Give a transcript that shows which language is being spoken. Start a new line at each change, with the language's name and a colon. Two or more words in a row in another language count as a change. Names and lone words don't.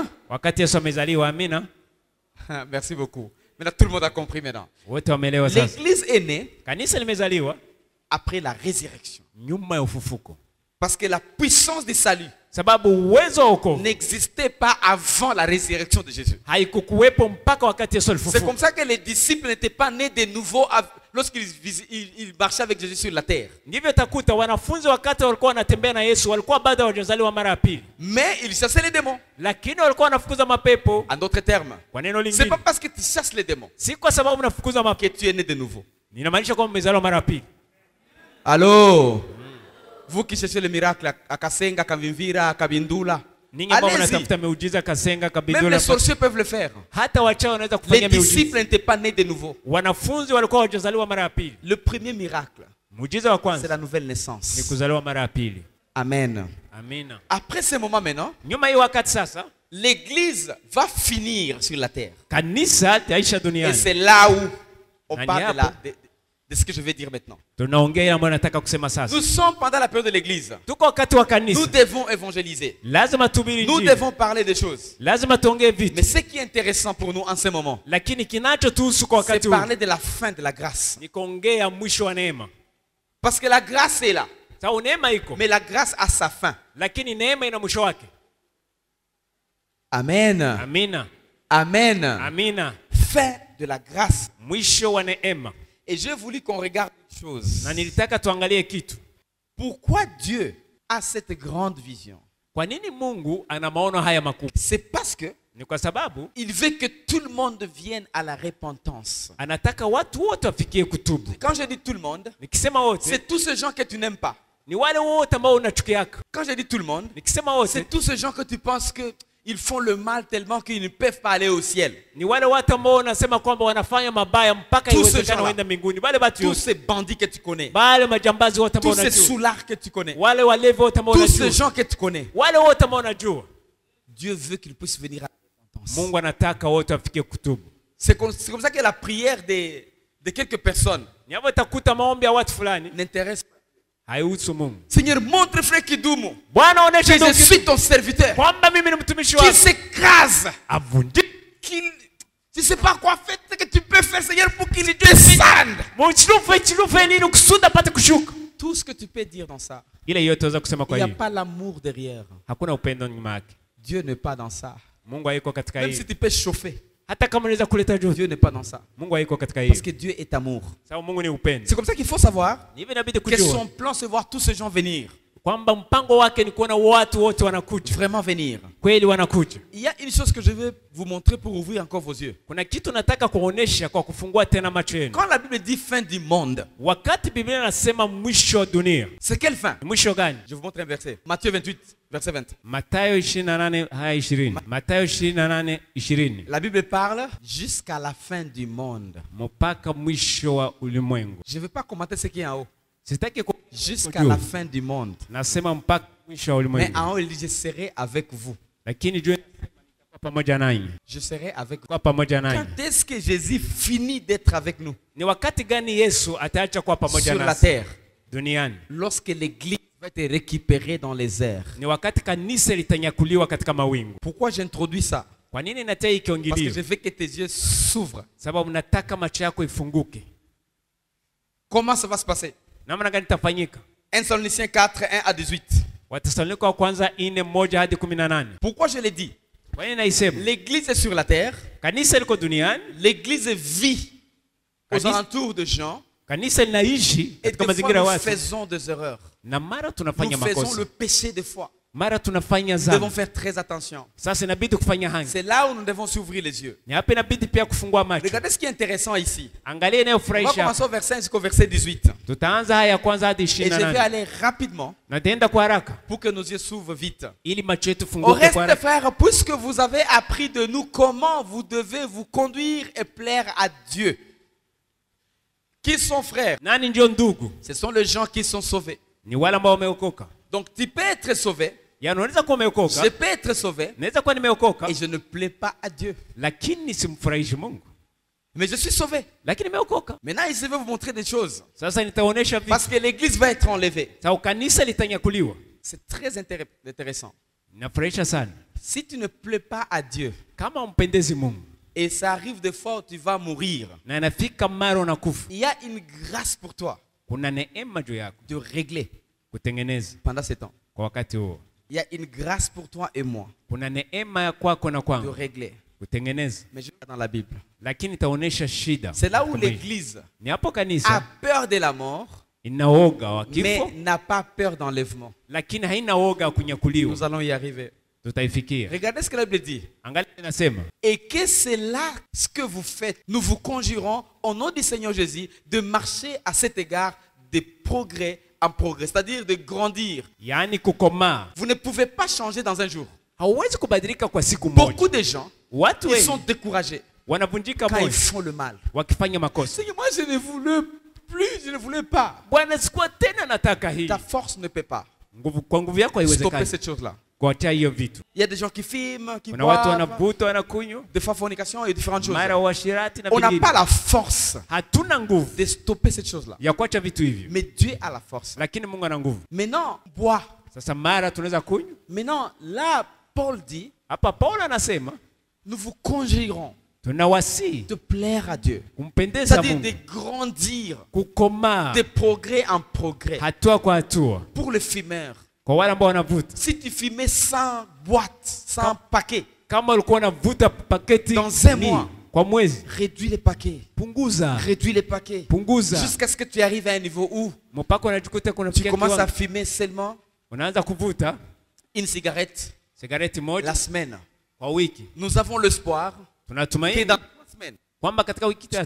Swahili: wakati Yesu amezaliwa. Amina.
French: Merci beaucoup. Maintenant, tout le monde a compris maintenant.
Swahili: Wote wameelewa sasa.
French: L'église est née
Swahili: Kanisa limezaliwa
French: après la résurrection.
Swahili: nyuma ya ufufuko.
French: Parce que la puissance du salut
Swahili: Sababu uwezo wa wokovu
French: n'existait pas avant la résurrection de Jésus.
Swahili: haikukuwepo mpaka wakati Yesu
French: C'est
Swahili: alifufuka.
French: comme ça que les disciples n'étaient pas nés de nouveau lorsqu'ils ils marchaient avec Jésus sur la terre.
Swahili: Ndivyo takuta wanafunzi wakati walikuwa wanatembea na Yesu walikuwa bado hawajazaliwa mara ya pili.
French: Mais ils chassaient les démons.
Swahili: Lakini walikuwa wanafukuza mapepo.
French: En d'autres termes,
Swahili: Kwa neno
French: c'est
Swahili: lingine,
French: pas parce que tu chasses les démons
Swahili: si kwa sababu unafukuza
French: que
Swahili: mapepo
French: tu es né de nouveau.
Swahili: inamaanisha kwamba umezaliwa mara ya pili.
French: Allô? Vous qui cherchez le miracle à Kasenga, à Kavimvira, à Kabindula,
Swahili: Ninyi ambao
French: allez-y.
Swahili: mnatafuta miujiza Kasenga,
French: Même
Swahili: Kabindula,
French: les sorciers peuvent le faire.
Swahili: hata wachawi wanaweza
French: Les
Swahili: kufanya miujiza.
French: disciples n'étaient pas nés de nouveau.
Swahili: Wanafunzi walikuwa hawajazaliwa mara ya pili.
French: Le premier miracle,
Swahili: Muujiza wa
French: c'est
Swahili: kwanza
French: la nouvelle
Swahili: ni
French: naissance.
Swahili: kuzaliwa mara ya pili.
French: Amen.
Swahili: Amen. Amina.
French: Après ce moment maintenant,
Swahili: Nyuma hii wakati sasa,
French: l'église va finir sur la terre.
Swahili: kanisa taisha
French: Et
Swahili: duniani.
French: c'est là où on
Swahili: Nani
French: parle
Swahili: hapo?
French: de ce que je vais dire maintenant.
Swahili: Tunaongea ambayo nataka kusema sasa.
French: Nous sommes pendant la période de l'église.
Swahili: Tuko wakati wa
French: Nous
Swahili: kanisa.
French: devons évangéliser.
Swahili: Lazima tuhubiri
French: Nous
Swahili: injili.
French: devons parler des choses.
Swahili: Lazima tuongee vitu.
French: Mais ce qui est intéressant pour nous en ce moment,
Swahili: Lakini kinachotuhusu kwa
French: c'est
Swahili: wakati huu
French: parler de la fin de la grâce.
Swahili: ni kuongea mwisho wa neema.
French: Parce que la grâce est là.
Swahili: Sawa, neema iko,
French: Mais la grâce a sa fin.
Swahili: lakini neema ina mwisho wake.
French: Amen.
Swahili: Amina.
French: Amen.
Swahili: Amina.
French: Fin de la grâce.
Swahili: Mwisho wa neema.
French: Et j'ai voulu qu'on regarde une chose.
Swahili: Na nilitaka tuangalie kitu.
French: Pourquoi Dieu a cette grande vision?
Swahili: Kwa nini Mungu ana maono haya makubwa?
French: C'est parce que
Swahili: Ni kwa sababu
French: il veut que tout le monde vienne à la repentance.
Swahili: anataka watu wote wafikie kutubu.
French: Quand je dis tout le monde,
Swahili: Nikisema wote,
French: c'est tous ces gens que tu n'aimes pas.
Swahili: ni wale wote ambao unachukiaka.
French: Quand je dis tout le monde,
Swahili: Nikisema wote,
French: c'est tous ces gens que tu penses que ils font le mal tellement qu'ils ne peuvent pas aller au ciel.
Swahili: ni wale watu ambao unasema kwamba wanafanya mabaya mpaka
French: Tous ces
Swahili: iwezekane
French: gens-là.
Swahili: waende mbinguni. Wale watu
French: Tous
Swahili: wote,
French: ces bandits que tu connais.
Swahili: wale majambazi wote ambao
French: Tous ces
Swahili: unajua,
French: soulards que tu connais.
Swahili: wale walevi wote ambao
French: Tous ces
Swahili: unajua,
French: gens que tu connais.
Swahili: wale wote ambao unajua,
French: Dieu veut qu'ils puissent venir à la repentance.
Swahili: Mungu anataka wote wafikie kutubu.
French: C'est comme ça que la prière de quelques personnes
Swahili: Ni hapo utakuta maombi ya watu fulani
French: n'intéresse pas.
Swahili: haihusu Mungu.
French: Seigneur, montre frère Kidumu
Swahili: Bwana,
French: que
Swahili: onesha
French: je
Swahili: ndugu
French: suis ton serviteur.
Swahili: kwamba mimi ni mtumishi
French: Qu'il
Swahili: wako,
French: s'écrase.
Swahili: avunjike.
French: Qu'il... Je ne sais pas quoi faire, ce que tu peux faire, Seigneur, pour qu'il descende.
Swahili: Chilufe nini kusudi apate kushuka.
French: Tout ce que tu peux dire dans ça.
Swahili: Ile yote waweza kusema
French: Il
Swahili: kwa
French: n'y a
Swahili: hiyo.
French: pas l'amour derrière.
Swahili: Hakuna upendo nyuma yake.
French: Dieu n'est pas dans ça.
Swahili: Mungu hayuko katika
French: Même
Swahili: hiyo.
French: si tu peux chauffer,
Swahili: Hata kama unaweza kuleta joto,
French: Dieu n'est pas dans ça.
Swahili: Mungu hayuko katika hiyo.
French: Parce que Dieu est amour.
Swahili: Sababu Mungu ni upendo.
French: C'est comme ça qu'il faut savoir
Swahili: Ni hivi inabidi
French: que
Swahili: kujua
French: son plan, c'est voir tous ces gens venir.
Swahili: kwamba mpango wake ni kuona watu wote wanakuja.
French: Vraiment venir.
Swahili: Kweli wanakuja.
French: Il y a une chose que je veux vous montrer pour ouvrir encore vos yeux.
Swahili: Kuna kitu nataka kuonesha kwa kufungua tena macho yenu.
French: Quand la Bible dit fin du monde,
Swahili: Wakati Biblia inasema mwisho wa dunia,
French: c'est quelle fin?
Swahili: ni mwisho gani?
French: Je vous montre un verset. Matthieu 28, verset 20.
Swahili: Mathayo 28 haya 20. Mathayo 28 20.
French: La Bible parle jusqu'à la fin du monde.
Swahili: Mpaka mwisho wa ulimwengu.
French: Je ne veux pas commenter ce qui est en haut.
Swahili: Sitaki
French: Jusqu'à la fin du monde.
Swahili: nasema mpaka mwisho wa
French: Mais
Swahili: ulimwengu.
French: en haut, il dit, je serai avec vous.
Swahili: Lakini jua nitakuwa pamoja nanyi.
French: Je serai avec vous.
Swahili: Kwa pamoja nanyi.
French: Quand est-ce que Jésus finit d'être avec nous
Swahili: Ni wakati gani Yesu ataacha kuwa pamoja
French: sur la
Swahili: nasi
French: terre?
Swahili: duniani?
French: Lorsque l'église va être récupérée dans les airs.
Swahili: Ni wakati kanisa litanyakuliwa katika mawingu.
French: Pourquoi j'introduis ça?
Swahili: Kwa nini natia hii
French: Parce que
Swahili: kiongilio?
French: je veux que tes yeux s'ouvrent.
Swahili: Sababu nataka macho yako ifunguke.
French: Comment ça va se passer?
Swahili: Namna gani itafanyika?
French: 1 Thessaloniciens 4, 1 à 18.
Swahili: Wathesalonike wa kwanza 4:1 hadi 18.
French: Pourquoi je l'ai dit?
Swahili: Kwa nini naisema?
French: L'église est sur la terre.
Swahili: Kanisa liko duniani,
French: L'église vit aux
Swahili: Kanisa-
French: alentours de gens.
Swahili: kanisa linaishi
French: Et
Swahili: katika
French: des
Swahili: mazingira ya
French: fois, nous
Swahili: watu.
French: faisons des erreurs.
Swahili: Na mara
French: Nous
Swahili: tunafanya
French: faisons
Swahili: makosa.
French: le péché des fois.
Swahili: Mara tunafanya
French: Nous devons
Swahili: dhambi.
French: faire très attention.
Swahili: Sasa inabidi kufanya hangi.
French: C'est là où nous devons s'ouvrir les yeux.
Swahili: Ni hapa inabidi pia kufungua macho.
French: Regardez ce qui est intéressant ici.
Swahili: Angalia
French: On va
Swahili: inayofurahisha.
French: commencer au verset 1 jusqu'au verset 18.
Swahili: Tutaanza haya ya kwanza hadi
French: Et je vais
Swahili: 28.
French: aller rapidement
Swahili: Na taenda kwa haraka
French: pour que nos yeux s'ouvrent vite.
Swahili: ili macho yetu
French: Au
Swahili: funguke
French: reste,
Swahili: kwa haraka.
French: frères, puisque vous avez appris de nous comment vous devez vous conduire et plaire à Dieu. Qui sont frères?
Swahili: Nani ndio ndugu?
French: Ce sont les gens qui sont sauvés.
Swahili: Ni wale ambao wameokoka.
French: Donc tu peux être sauvé,
Swahili: Yaani unaweza kuwa umeokoka,
French: je peux être sauvé
Swahili: naweza kuwa nimeokoka,
French: et je ne plais pas à Dieu.
Swahili: lakini simfurahishi Mungu.
French: Mais je suis sauvé.
Swahili: Lakini nimeokoka.
French: Maintenant, je vais vous montrer des choses.
Swahili: Sasa nitaonesha vitu.
French: Parce que l'église va être enlevée.
Swahili: Sababu kanisa litanyakuliwa.
French: C'est très intéressant.
Swahili: Nafurahisha sana.
French: Si tu ne plais pas à Dieu,
Swahili: Kama umpendezi Mungu
French: et ça arrive des fois où tu vas mourir,
Swahili: na inafika mara unakufa,
French: il y a une grâce pour toi
Swahili: kuna neema juu yako
French: de régler
Swahili: kutengeneza
French: pendant ce temps.
Swahili: kwa wakati huo.
French: Il y a une grâce pour toi et moi
Swahili: Kuna neema ya kwako na
French: de
Swahili: kwangu
French: régler.
Swahili: kutengeneza,
French: Mais je vais dans la Bible.
Swahili: lakini itaonesha shida.
French: C'est là où
Swahili: Kama hii.
French: l'église
Swahili: Ni hapo
French: a
Swahili: kanisa
French: peur de la mort,
Swahili: inaoga wa
French: mais
Swahili: kifo,
French: n'a pas peur d'enlèvement.
Swahili: lakini haina oga wa kunyakuliwa.
French: Nous allons y arriver.
Swahili: Tutaifikia.
French: Regardez ce que la Bible dit.
Swahili: Angalia inasema,
French: Et que c'est là ce que vous faites. Nous vous conjurons au nom du Seigneur Jésus de marcher à cet égard de progrès en progrès, c'est-à-dire de grandir.
Swahili: yaani kukomaa.
French: Vous ne pouvez pas changer dans un jour.
Swahili: Hauwezi kubadilika kwa siku moja.
French: Beaucoup de gens,
Swahili: Watu
French: ils sont
Swahili: wengi
French: découragés
Swahili: wanavunjika
French: quand ils
Swahili: moyo
French: font le mal.
Swahili: wakifanya makosa.
French: Seigneur, moi je ne voulais plus, je ne voulais pas.
Swahili: Bwana, sikuwa tena nataka hii.
French: Ta force ne peut pas.
Swahili: Kwa nguvu yako
French: stopper
Swahili: haiwezekani
French: cette chose-là.
Swahili: kuacha hiyo vitu.
French: Il y a des gens qui fument, qui
Swahili: Kuna watu
French: boivent,
Swahili: wanavuta, wanakunywa,
French: des fois fornication et différentes choses.
Swahili: mara uasherati na
French: On n'a
Swahili: vingine.
French: pas la force
Swahili: Hatuna nguvu
French: de stopper cette chose-là.
Swahili: ya kuacha vitu hivyo,
French: Mais Dieu a la force.
Swahili: lakini Mungu ana nguvu.
French: Maintenant, bois.
Swahili: Sasa mara tunaweza kunywa.
French: Maintenant, là, Paul dit,
Swahili: Hapa Paulo anasema
French: nous vous conjurons
Swahili: tunawasi
French: de plaire à Dieu.
Swahili: kumpendeza
French: C'est-à-dire
Swahili: Mungu,
French: de grandir,
Swahili: kukomaa
French: de progrès en progrès.
Swahili: hatua kwa hatua.
French: Pour le fumeur,
Swahili: Kwa wale ambao wanavuta,
French: si tu fumais 100 boîtes, 100 paquets,
Swahili: kama ulikuwa unavuta paketi
French: Dans un
Swahili: ni
French: mois.
Swahili: kwa mwezi,
French: réduis les paquets.
Swahili: punguza
French: Réduis les paquets.
Swahili: punguza
French: Jusqu'à ce que tu arrives à un niveau où
Swahili: mpaka unajikuta
French: tu
Swahili: kunafikia
French: commences à
Swahili: kiwango
French: fumer seulement
Swahili: unaanza kuvuta
French: une cigarette
Swahili: sigareti moja
French: la semaine.
Swahili: kwa wiki.
French: Nous avons l'espoir que
Swahili: Tunatumaini
French: dans 3 semaines,
Swahili: kwamba katika wiki tatu